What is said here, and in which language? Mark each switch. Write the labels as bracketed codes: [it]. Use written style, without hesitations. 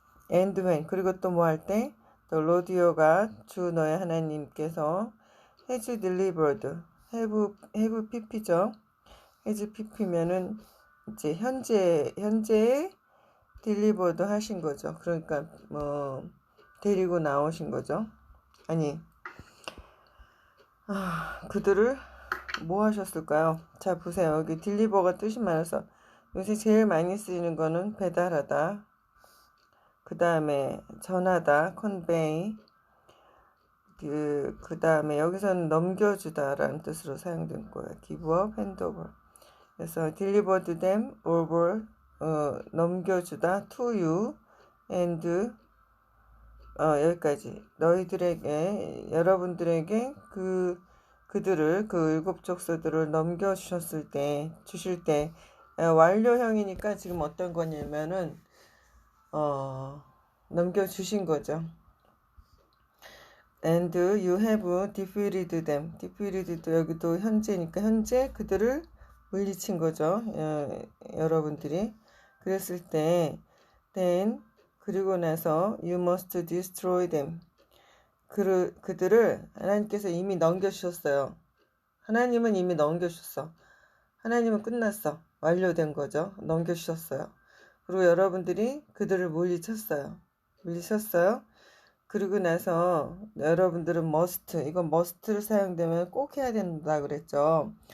[en] and when, [ko] 그리고 또 뭐 할 때 [en] the Lord your God, [ko] 주 너의 하나님께서 [en] has delivered, have pp죠. [ko] has pp면은 이제 현재에 delivered 하신 거죠. 그러니까 데리고 나오신 거죠. 아니, 그들을 뭐 하셨을까요? 자, 보세요. 여기 딜리버가 뜻이 많아서 요새 제일 많이 쓰이는 거는 배달하다, 그 다음에 전하다, convey, 그 다음에 여기서는 넘겨주다라는 뜻으로 사용된 거예요. [en] give up, hand over. [ko] 그래서 [en] delivered them over, [ko] 넘겨주다, [en] to you, and [ko] 여기까지 여러분들에게 그들을, 그 7족속들을 넘겨주셨을 때, 주실 때, 완료형이니까 지금 어떤 거냐면은 넘겨주신 거죠. [en] and you have defeated them. [ko] defeated도 여기도 현재니까 현재 그들을 물리친 거죠. 여러분들이. 그랬을 때 [en] then, [ko] 그리고 나서 [en] you must destroy them. [ko] 그들을 하나님께서 이미 넘겨주셨어요. 하나님은 이미 넘겨주셨어. 하나님은 끝났어. 완료된 거죠. 넘겨주셨어요. 그리고 여러분들이 그들을 물리쳤어요. 그리고 나서 여러분들은 must, 이건 must를 사용되면 꼭 해야 된다 그랬죠.